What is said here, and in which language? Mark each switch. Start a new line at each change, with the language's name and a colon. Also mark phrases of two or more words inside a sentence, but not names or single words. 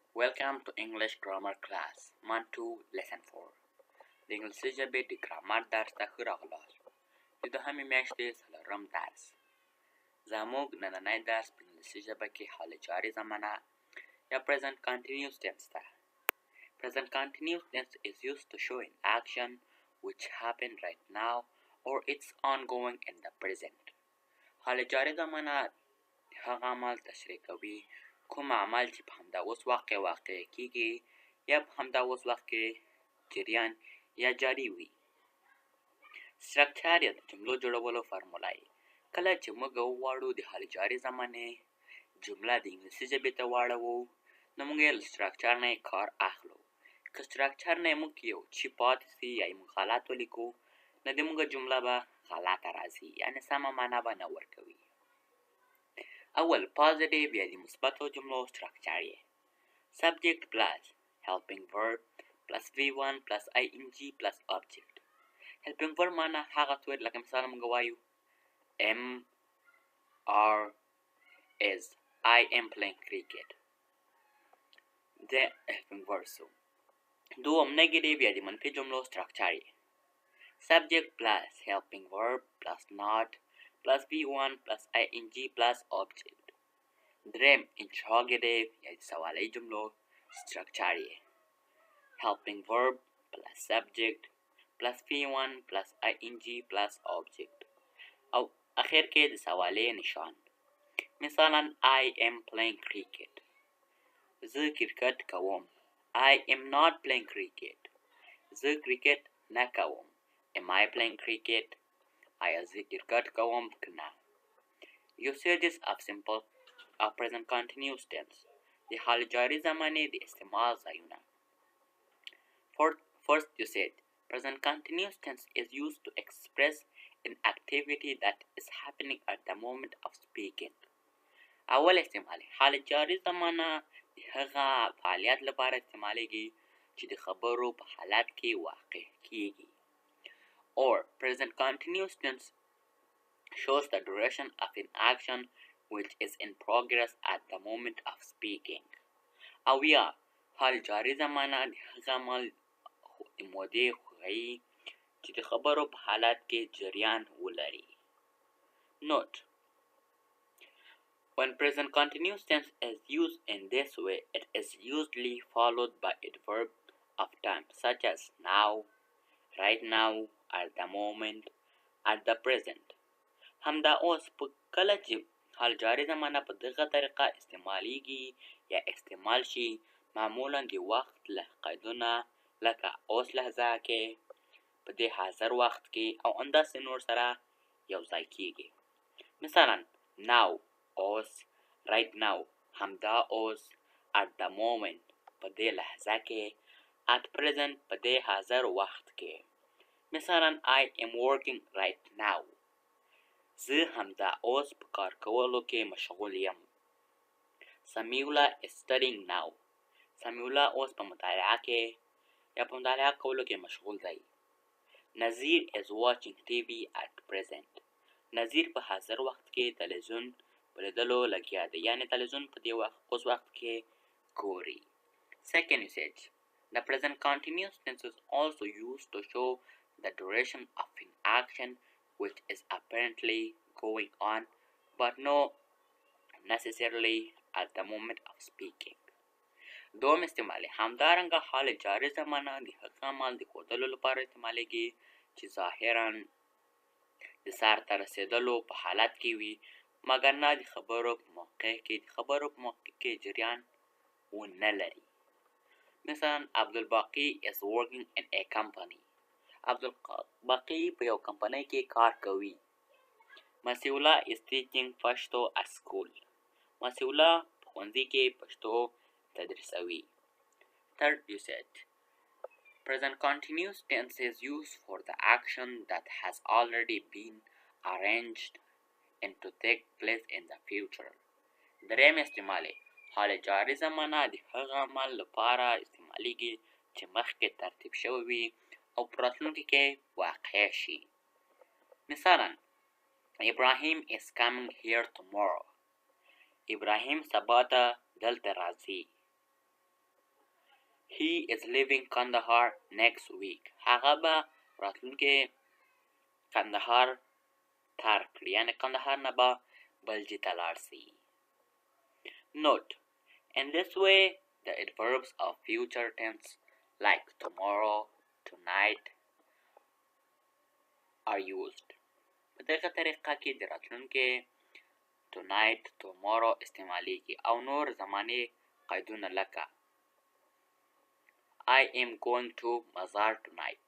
English: Welcome to English Grammar Class, Month 2, Lesson 4.
Pashto: د انګلیسي ژبې د ګرامر درس ته ښه راغلاست. د دوهمې میاشتې څلورم درس. زموږ نننی درس په انګلیسي ژبه کې حال جاري زمانه یا
English: present continuous tense
Pashto: ده.
English: Present continuous tense is used to show an action which happened right now or it's ongoing in the present.
Pashto: حال جاري زمانه هغه عمل تشریح کوي کوم عمل چې په همدا اوس واقع کیږي یا په همدا اوس وخت کې جریان یا جاری وي. سټرکچر یا د جملو جوړولو فارموله کله چې موږ وغواړو د حال جاري زمانې جمله د انګلیسي ژبې ته واړوو نو موږ یې له سټرکچر نه کار اخلو. که سټرکچر نه موږ یو چې پاتې سي یا موږ غلط ولیکو نو د موږ جمله به غلطه راځي، یعنې سمه معنا به نه ورکوي. اول پازیټیو یا د مثبتو جملو سټرکچر یې
English: subject plus helping verb plus v1 plus ing plus object. helping verb
Pashto: معنا هغه څه لکه مثال موږ وایو
English: am are is I am playing cricket. د helping verb
Pashto: سو دوم نیگیټیو یا د منفي جملو سټرکچر یې
English: subject plus helping verb plus not plus v1 plus ing plus object. دریم interrogative
Pashto: یا د سوالي جملو سټرکچر یې
English: helping verb plus subject plus v1 plus ing plus object.
Pashto: او اخر کې د سوالي نشان مثلا
English: I am playing cricket.
Pashto: زه کرکټ کوم.
English: I am not playing cricket.
Pashto: زه کرکټ نه کوم.
English: Am I playing cricket?
Pashto: آیا زه کرکټ کوم که نه؟
English: Usages of simple of present continuous tense.
Pashto: د حال جاري زمانې د استعمال ځایونه.
English: First usage. Present continuous tense is used to express an activity that is happening at the moment of speaking.
Pashto: اول استعمال حال جاري زمانه د هغه فعالیت لپاره استعمالیږي چې د خبرو په حالت کې واقع کیږي.
English: Or present continuous tense shows the duration of an action which is in progress at the moment of speaking.
Pashto: او یا حال جاري زمانه د هغه عمل د مودې ښیي چې د خبرو په حالت کې جریان ولري.
English: Note: when present continuous tense is used in this way, it is usually followed by a verb of time such as now, right now, at the moment, at the present.
Pashto: همدا اوس په کله چې حال جاري زمانه په دغه طریقه استعمالیږي یا استعمال شي معمولا د وخت له قیدونه لکه اوس لحظه کې په دې حاضر وخت کې او همداسې نور سره یو ځای کیږي. مثلا now اوس،
English: right now
Pashto: همدا اوس،
English: at the moment
Pashto: په دې لحظه کې،
English: at present
Pashto: په دې حاضر وخت کې.
English: مثلا I am working right now.
Pashto: زه همدا اوس په کار کولو کې مشغول یم.
English: سمیولا is studying now.
Pashto: سمیولا اوس په مطالعه کې یا په مطالعه کولو کې مشغول دی.
English: نظیر is watching TV at present.
Pashto: نظیر په حاضر وخت کې تلویزیون په لیدلو لګیا دی، یعنې تلویزیون په دې اوس وخت کې ګوري.
English: Second usage. The present continuous tense is also used to show the duration of an action which is apparently going on but not necessarily at the moment of speaking.
Pashto: دوم استعمال همدارنګه حال جاري زمانه د هغه عمل د ښودلو لپاره استعمالیږي چې ظاهرا د سر ته رسېدلو په حالت کې وي مګر نه د خبرو په موقع کې جریان ونه لري.
English: مثلا عبدالباقي is working in a company.
Pashto: عبدالباقي په یو کمپنۍ کې کار کوي.
English: مسیولا is teaching پښتو at school.
Pashto: مسیولا په ښوونځي کې پښتو تدریسوي.
English: Third usage. Present continuous tense is used for the action that has already been arranged and to take place in the future.
Pashto: دریم استعمال حال جاري زمانه د هغه عمل لپاره استعمالیږي چې مخکې ترتیب شوی وي او په راتلونکي کې واقع شي.
English: مثلا Ibrahim is coming here tomorrow.
Pashto: ابراهیم سبا ته دلته راځي.
English: He is leaving Kandahar next week.
Pashto: هغه به راتلونکي کندهار ترک کړي، یعنی کندهار نه به بلجي ته لاړ شي.
English: Note: in this way, the adverbs of future tense like tomorrow, tonight are used.
Pashto: په دغه طریقه کې د راتلونکي
English: tonight، tomorrow
Pashto: استعمالیږي او نور زماني قیدونه لکه
English: I am going to
Pashto: مزار tonight.